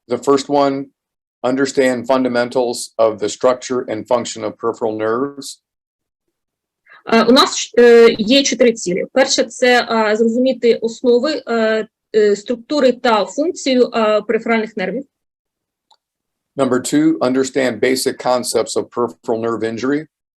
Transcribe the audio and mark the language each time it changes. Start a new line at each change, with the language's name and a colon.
English: The first one, understand fundamentals of the structure and function of peripheral nerves.
Ukrainian: У нас є 4 цілі. Перше – це зрозуміти основи, структури та функцію периферальних нервів.
English: Number 2, understand basic concepts of peripheral nerve injury.